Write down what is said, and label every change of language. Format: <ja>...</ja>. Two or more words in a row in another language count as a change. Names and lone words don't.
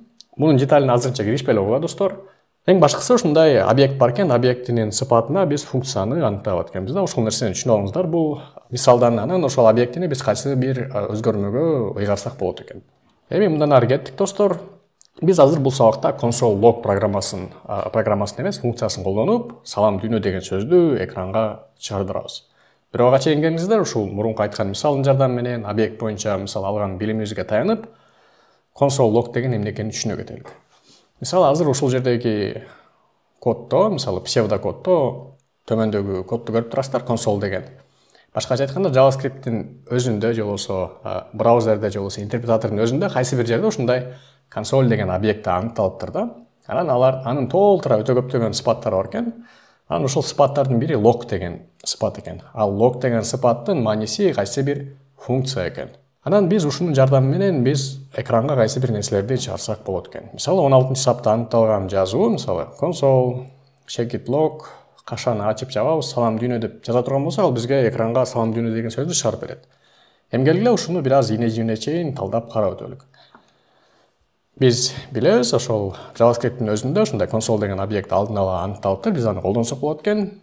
<ky>Мунун деталине азырынча киришпей эле койгула, достор. Эң башкысы ушундай объект бар экен, объектинин сыпатына биз функцияны аныктап алат экенбиз да. Ошол нерсени түшүнүп алыңыздар. Бул мисалдан анан ошол объектини биз кайсы бир өзгөрмөгө ыйгарсак болот экен. Эми мындан ары кеттик, достор. Биз азыр бул сабакта</ky> <en>console log</en> <ky>программасын эмес, функциясын колдонуп, салам дүйнө деген сөздү экранга чыгардырабыз. Бирок чейин келиңиздер, ушул мурунку айткан мисалдын жардамы менен объект боюнча мисал алган билимибизге таянып,</ky> <en>console log</en> <ky>деген эмне экенин түшүнө кетелик. Мисалы азыр ушул жердеги коддо, мисалы псевдокоддо төмөндөгү кодду көрүп турасыздар, console деген. Башкача айтканда, JavaScript'тин өзүндө же болбосо браузерде же болбосо интерпретатордун өзүндө кайсы бир жерде ушундай console деген объекти аныкталыптыр да. Анан анын толтура өтө көптөгөн сыпаттары бар экен. Анан ушул сыпаттардын бири log деген сыпат экен. Ал log деген сыпаттын мааниси кайсы бир функция экен. Анан биз ушунун жардамы менен биз экранга кайсы бир нерселерди чыгарсак болот экен. Мисалы 16-чы сапта аныкталган жазуу, мисалы</ky> <en>console checkout log</en> <ky>кашаны ачып жабабыз, салам дүйнө деп жаза турган болсок, ал бизге экранга салам дүйнө деген сөздү чыгарып берет. Эми келгиле ушуну бир аз ийне-жийне чейин талдап карап өтөлүк. Биз билебиз, ошол JavaScript'тин өзүндө ушундай console деген объект алдын ала аныкталыптыр, биз аны колдонсок болот экен.</ky>